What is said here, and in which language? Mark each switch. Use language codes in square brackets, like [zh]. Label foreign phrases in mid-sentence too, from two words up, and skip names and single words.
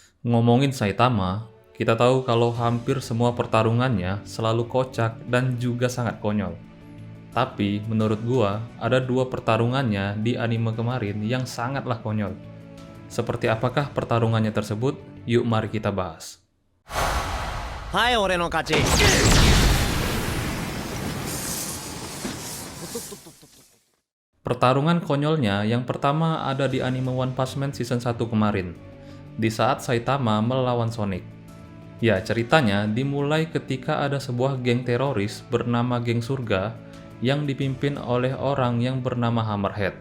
[id] Ngomongin Saitama, kita tahu kalau hampir semua pertarungannya selalu kocak dan juga sangat konyol. Tapi menurut gua, ada dua pertarungannya di anime kemarin yang sangatlah konyol. Seperti apakah pertarungannya tersebut? Yuk mari kita bahas. [ja] はい、俺の勝ち。 [id] Pertarungan konyolnya yang pertama ada di anime One Punch Man Season 1 kemarin, di saat Saitama melawan Sonic. Ya, ceritanya dimulai ketika ada sebuah geng teroris bernama Geng Surga yang dipimpin oleh orang yang bernama Hammerhead.